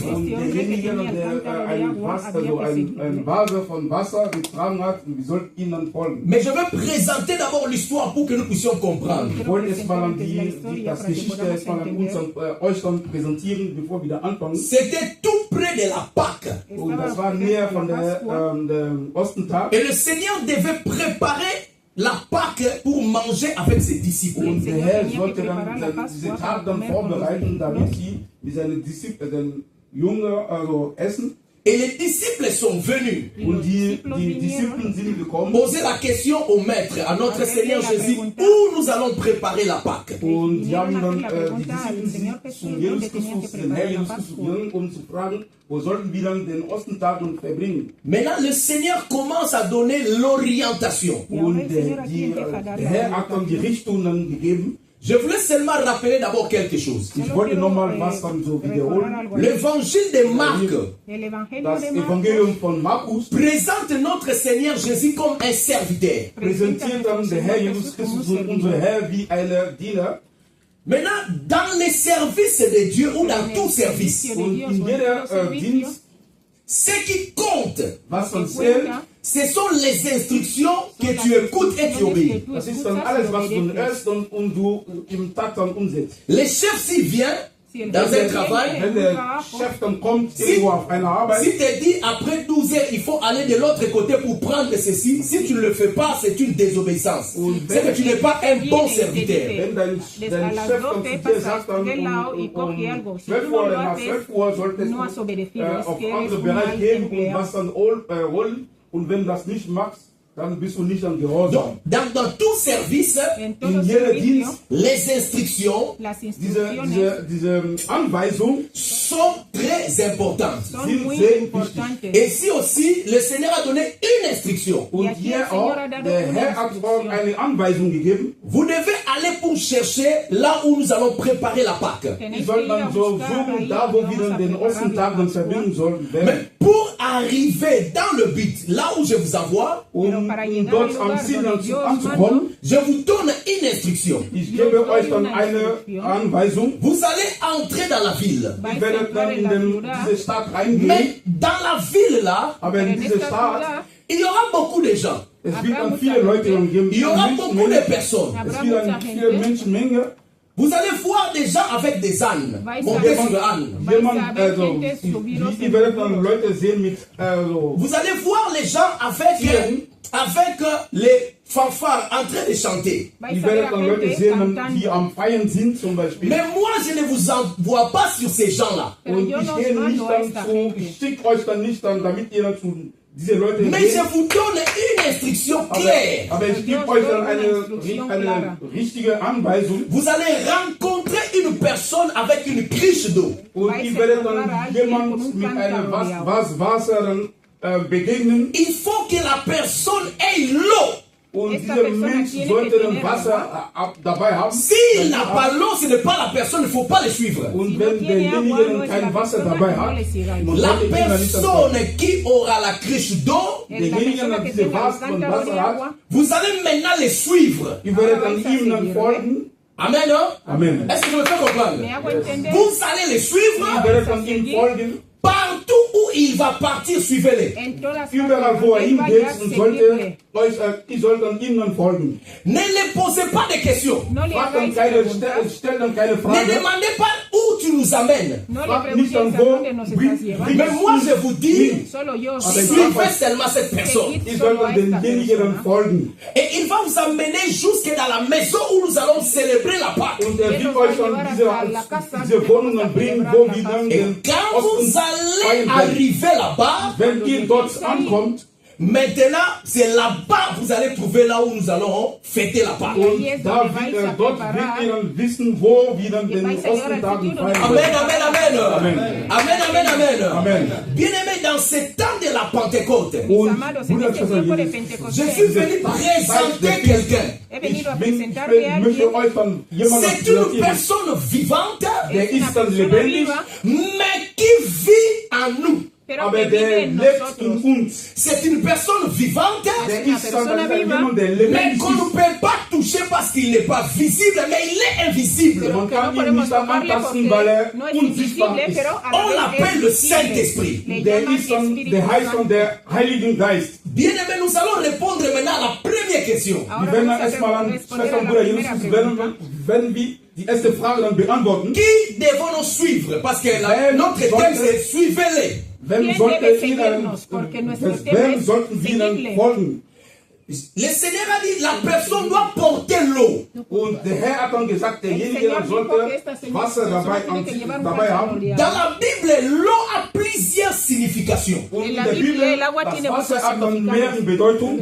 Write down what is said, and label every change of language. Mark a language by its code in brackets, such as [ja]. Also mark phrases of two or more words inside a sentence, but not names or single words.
[de] Und derjenige, der ein Vase von Wasser getragen hat, wir sollten ihm dann folgen. [fr] Mais je veux présenter d'abord l'histoire pour que nous puissions comprendre. [de] Ich wollte erstmal das Geschichte erstmal an uns und euch dann präsentieren, bevor wir da anfangen. [fr] C'était tout près de la Pâque. [de] Und das war näher von der Ostentag. [fr] Et le Seigneur devait préparer la Pâque pour manger avec ses disciples. [de] Und der Herr sollte dann diese Tag dann vorbereiten, damit sie mit seinen Disziplen, den Jünger, also essen. [fr] Et les disciples sont venus [de] Und die Disziplin sind gekommen [fr] poser la question au Maître, à notre Seigneur Jésus, où nous allons préparer la Pâque. [de] und die haben dann die Disziplin zu Jesus Christus, den Herr Jesus Christus, gegangen, um zu fragen, wo sollten wir dann den Ostentag verbringen. [fr] Maintenant, le Seigneur commence à donner l'orientation. [de] Und der Herr hat dann die Richtung dann gegeben. [fr] Je voulais seulement rappeler d'abord quelque chose. [de] Ich wollte nochmal was dann so wiederholen. [fr] L'évangile de Marc [es] El Evangelio [de] Das [es] de Marcos [de] Evangelium von Markus [fr] présente notre Seigneur Jésus comme un serviteur. [de] präsentiert dann der Herr Jesus Christus, unser Herr, wie ein Diener. [fr] Maintenant, dans les services de Dieu ou dans tout service, [de] Und in jeder Dienst, [fr] ce qui compte, [de] was dann zählt, [fr] ce sont les instructions que tu écoutes et tu obéis. [de] das ist dann alles, was du hörst und du im Tag dann umsetzt. [fr] Le chef, s'il vient dans un travail, [de] Wenn der Chef dann kommt irgendwo auf einer Arbeit, [fr] s'il te dit après 12 heures, il faut aller de l'autre côté pour prendre ceci, si tu ne le fais pas, c'est une désobéissance. C'est que tu n'es pas un bon serviteur. [de] wenn dein Chef dann zu dir sagt, dann um 12 Uhr oder nach 12 Uhr solltest [es] no has [de] du [es] obedecido, es [de] auf [es] que eres [de] andere [es] un [de] Bereich [es] mal [de] gehen und [es] empleado. [de] was dann holen. Und wenn du das nicht machst, dann bist du nicht an Gehorsam. [fr] Donc, dans tout service, [es] En todo [de] In jeder [es] servicio, [de] Dienst, [fr] les instructions [es] las [de] diese [es] instrucciones [de] Anweisung [fr] sont très importantes. [es] son [de] sind [es] muy [de] sehr [es] importantes. [fr] Et ici aussi, le Seigneur a donné une instruction. [de] und hier auch, der Herr hat auch eine Anweisung gegeben. [fr] Vous devez aller pour chercher là où nous allons préparer la Pâque. [de] Die sollten dann so suchen, da wo wir dann den Ostentag dann verbringen sollten. [fr] Mais pour arriver dans le but, là où je vous envoie, [de] Um dort am Ziel anzukommen, [fr] je vous donne une instruction. [de] ich gebe euch dann eine Anweisung. [fr] Vous allez entrer dans la ville. [de] Ich werde dann in diese Stadt reingehen, [fr] Mais dans la ville là, [de] aber in dieser Stadt, [fr] il y aura beaucoup de gens. [de] es wird dann viele Leute dann geben, [fr] Il y aura beaucoup de personnes. [de] es wird dann viele Menschenmenge. [fr] Vous allez voir des gens avec des ânes, monter sur le âne. [de] Jemand, also, die werden dann Leute sehen mit, so, [fr] Vous allez voir les gens avec les fanfares en train de chanter. [de] die werden dann Leute sehen, die am Feiern sind zum Beispiel. [fr] Mais moi, je ne vous envoie pas sur ces gens-là. [de] Und ich gehe nicht dann zu, ich schicke euch dann nicht dann, damit ihr dann zu diese Leute [fr] Mais [de] geht. [fr] je vous donne une instruction claire. [de] Aber ich gebe euch dann eine richtige Anweisung. [fr] Vous allez rencontrer une personne avec une cruche d'eau. [de] Und ich werde dann jemand mit einem Wasser begegnen. [fr] Il faut que la personne ait l'eau. [de] Und dieser Mensch sollte dann Wasser dabei haben. [fr] S'il n'a pas l'eau, ce n'est pas la personne, il ne faut pas le suivre. [de] Und wenn derjenige kein Wasser dabei hat, [fr] La personne qui aura la cruche d'eau, [de] derjenige, der diese Wasser hat, [fr] vous allez maintenant le suivre. [de] ich werde dann ihm dann folgen. [fr] Amen, hein? Amen. Est-ce que je me fais comprendre? Vous allez le [de] Ich [fr] suivre [de] werde dann ihm folgen. [fr] partout où il va partir, suivez-le. [de] Überall, wo ihm geht, und ich sollte dann ihm dann folgen. [fr] Ne le posez pas de questions. [de] Stell dann keine [fr] Ne [de] Frage. [fr] demandez pas où tu nous amènes. [de] Frag nicht dann wo. [fr] Mais moi, je vous dis, suivez seulement cette personne. [de] Ich soll dann denjenigen dann folgen. [fr] Et il va vous amener jusque dans la maison où nous allons célébrer la Pâque. [de] Und er wird euch dann diese Wohnung dann bringen, wo wir dann [fr] Et [de] den [fr] quand vous [de] Osten [fr] allez [de] feiern. [fr] arriver là-bas, [de] Wenn ihr dort ankommt, [fr] maintenant, c'est là-bas que vous allez trouver là où nous allons fêter la Pâque. [de] und dort wird ihr dann wissen, wo wir dann den Ostentagen feiern. [fr] Amen, amen, amen. Amen. Amen, amen, amen. Amen. Bien-aimés, dans ce temps de la Pentecôte, [de] Und Bruder, [fr] je suis venu présenter quelqu'un. [de] ich möchte euch dann jemanden [fr] C'est une [de] präsentieren. [fr] personne vivante, [de] Der ist dann lebendig, [fr] mais qui vit en nous. [de] aber der lebt in uns. [fr] C'est une personne vivante, [de] Der ist dann jemand, der [fr] mais [de] lebendig [fr] qu'on ne [de] ist. [fr] peut pas toucher parce qu'il n'est pas visible, mais il est invisible. [de] Man kann ihn nicht antasten, weil er unsichtbar ist. [fr] On l'appelle le Saint-Esprit. [de] Der ist dann, der heißt dann der Heilige Geist. [fr] Bien-aimés, nous allons répondre maintenant à la première question. [de] Wir werden dann erstmal an Schwester und Bruder Jesus, wenn wir die erste Frage dann beantworten. [fr] Qui devons nous suivre? Parce que notre thème c'est suivez-les. [de] Wem sollten wir dann folgen? [fr] Le Seigneur a dit la personne doit porter l'eau. [de] Und der Herr hat dann gesagt, derjenige sollte Wasser dabei haben. [fr] Dans la Bible, l'eau a plusieurs significations. [de] Und in der Bibel, das Wasser hat dann mehrere Bedeutungen.